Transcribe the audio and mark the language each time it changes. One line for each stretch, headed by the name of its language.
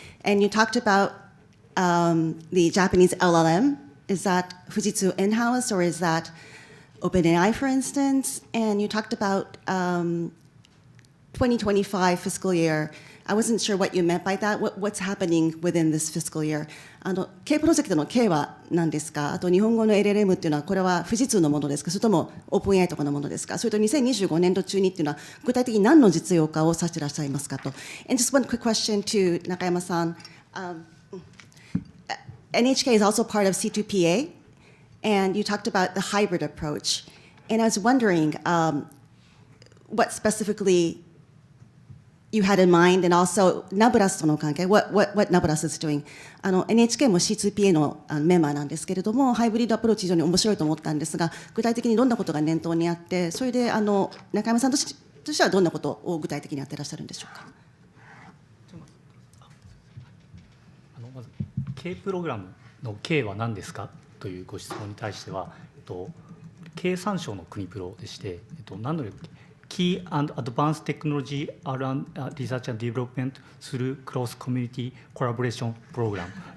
English: And you talked about the Japanese LLM. Is that Fujitsu in-house, or is that OpenAI, for instance? And you talked about 2025 fiscal year. I wasn't sure what you meant by that. What's happening within this fiscal year?
Japanese: K プロジェクトの K は何ですか？あと日本語の LLM っていうのはこれは富士通のものですか？それとも OpenAI とかのものですか？それと2025年度中にっていうのは具体的に何の実用化をさせていらっしゃいますかと。
English: And just one quick question to Nakayama-san. NHK is also part of C2PA, and you talked about the hybrid approach. And I was wondering what specifically you had in mind, and also
Japanese: NABLAS との関係、
English: what NABLAS is doing.
Japanese: NHK も C2PA のメンバーなんですけれども、ハイブリッドアプローチ非常に面白いと思ったんですが、具体的にどんなことが念頭にあって、それで中山さんとしてはどんなことを具体的にやっていらっしゃるんでしょうか。まず K プログラムの K は何ですかというご質問に対しては、経産省の国プロでして、何のKey and Advanced Technology around Research and Development through Cross Community Collaboration Program.